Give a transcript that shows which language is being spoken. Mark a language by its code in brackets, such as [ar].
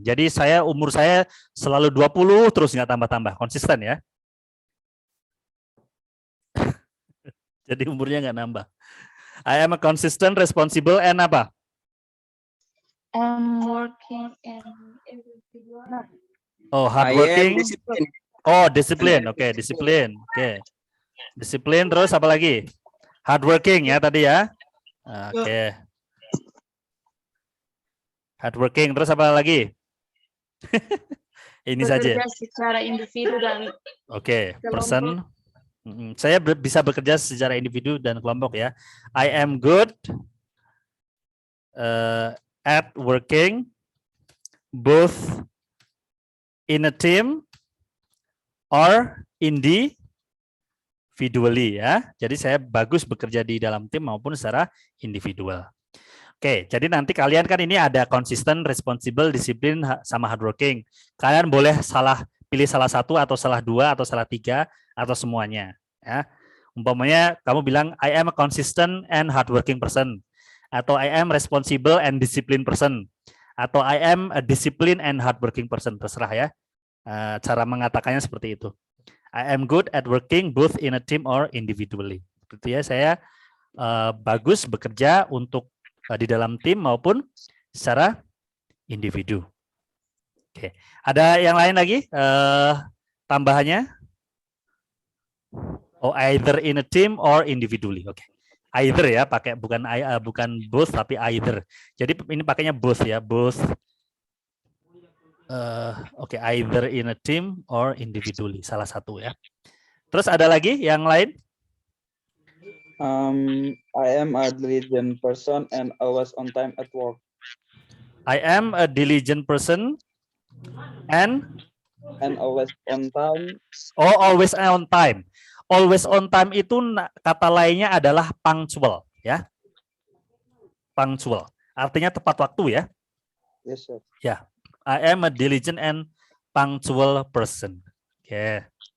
[id] Jadi umur saya selalu 20 terus nggak tambah-tambah. Konsisten ya. Jadi umurnya nggak nambah. [en] I am a consistent, responsible, and apa? I'm working in individual. Oh, hardworking. Oh, discipline. Oke, discipline. Oke. [id] Discipline terus apa lagi? Hardworking ya tadi ya. Oke. Hardworking terus apa lagi? Ini saja. Bekerja secara individu dan [en] Oke, person. [id] Saya bisa bekerja secara individu dan kelompok ya. [en] I am good at working both in a team or individually ya. [id] Jadi saya bagus bekerja di dalam tim maupun secara individual. Oke, jadi nanti kalian kan ini ada consistent, responsible, disiplin, sama hardworking. Kalian boleh pilih salah satu atau salah dua atau salah tiga atau semuanya. Ya. Umpamanya kamu bilang [en] I am a consistent and hardworking person [id] atau [en] I am responsible and disciplined person atau I am a disciplined and hardworking person, terserah ya. [id] Cara mengatakannya seperti itu. [en] I am good at working both in a team or individually. [id] Berarti ya saya bagus bekerja untuk di dalam tim maupun secara individu. Oke, ada yang lain lagi tambahannya? [en] Oh, either in a team or individually. [id] Oke, either ya, pakai bukan both tapi either. Jadi ini pakainya both ya, both. [en] Oke, either in a team or individually, [id] salah satu ya. Terus ada lagi yang lain? [en] I am a diligent person and always on time at work. I am a diligent person and always on time. oh, always on time. [id] Always on time itu kata lainnya adalah punctual ya. Punctual. Artinya tepat waktu ya. [en] Yes, sir. Ya. I am a diligent and punctual person. Oke.